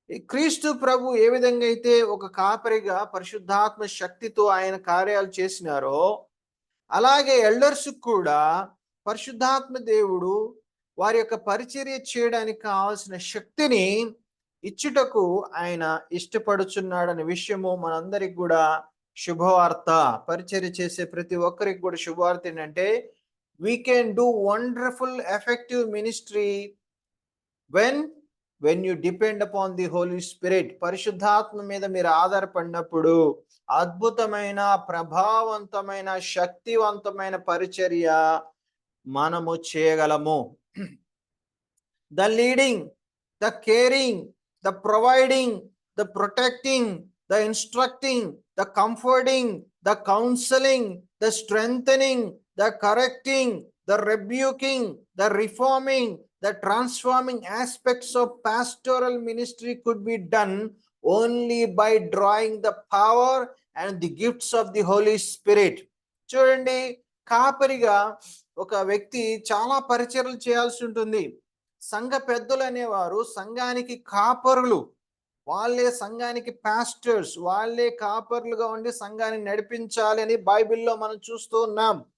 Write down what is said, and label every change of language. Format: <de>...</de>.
<te>క్రీస్తు ప్రభు ఏ విధంగా అయితే ఒక కాపరిగా పరిశుద్ధాత్మ శక్తితో ఆయన కార్యాలు చేసినారో, అలాగే ఎల్డర్స్ కూడా పరిశుద్ధాత్మ దేవుడు వారి యొక్క పరిచర్య చేయడానికి కావాల్సిన శక్తిని ఇచ్చుటకు ఆయన ఇష్టపడుచున్నాడనే విషయము మనందరికి కూడా శుభవార్త. పరిచర్య చేసే ప్రతి ఒక్కరికి కూడా శుభవార్త ఏంటంటే,</te> <en>we can do wonderful effective ministry when you depend upon the Holy Spirit.</en> <te>పరిశుద్ధాత్మ మీద మీరు ఆధారపడినప్పుడు అద్భుతమైన, ప్రభావవంతమైన, శక్తివంతమైన పరిచర్య మనము చేయగలము.</te> <en>The leading, the caring, the providing, the protecting, the instructing, the comforting, the counseling, the strengthening, the correcting, the rebuking, the reforming, the transforming aspects of pastoral ministry could be done only by drawing the power and the gifts of the Holy Spirit.</en> <te>చూడండి, కాపరిగా ఒక వ్యక్తి చాలా పరిచర్యలు చేయాల్సి ఉంటుంది. సంఘ పెద్దలు అనేవారు సంఘానికి కాపరులు, వాళ్ళే సంఘానికి పాస్టర్స్, వాళ్ళే కాపరులుగా ఉండి సంఘాన్ని నడిపించాలి అని బైబిల్లో మనం చూస్తూ ఉన్నాం.</te>